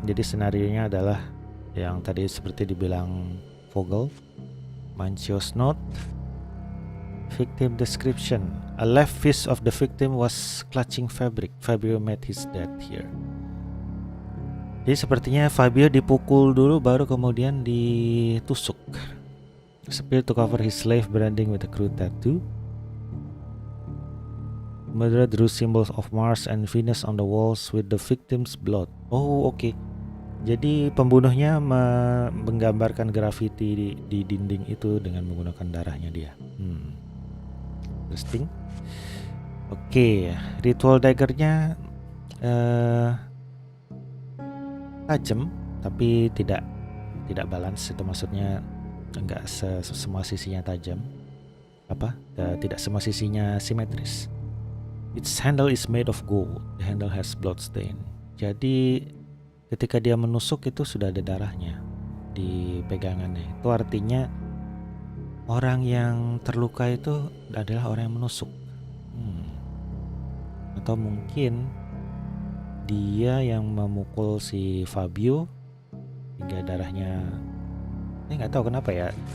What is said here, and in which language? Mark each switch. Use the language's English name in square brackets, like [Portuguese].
[Indonesian] Jadi senarionya adalah yang tadi seperti dibilang Vogel. [English] Mancio's note. Victim description. A left fist of the victim was clutching fabric. Fabio met his death here. [Indonesian] Jadi sepertinya Fabio dipukul dulu baru kemudian ditusuk. [English] Spear to cover his slave branding with a crude tattoo. Murderer drew symbols of Mars and Venus on the walls with the victim's blood. [Indonesian] Oke. Jadi pembunuhnya menggambarkan grafiti di dinding itu dengan menggunakan darahnya dia. Interesting. Oke, ritual daggernya tajam tapi tidak balance. Itu maksudnya enggak semua sisinya tajam. Tidak semua sisinya simetris. [English] Its handle is made of gold. The handle has blood stain. [Indonesian] Jadi ketika dia menusuk itu sudah ada darahnya di pegangannya. Itu artinya orang yang terluka itu adalah orang yang menusuk. Atau mungkin dia yang memukul si Fabio hingga darahnya. Nggak tahu kenapa ya.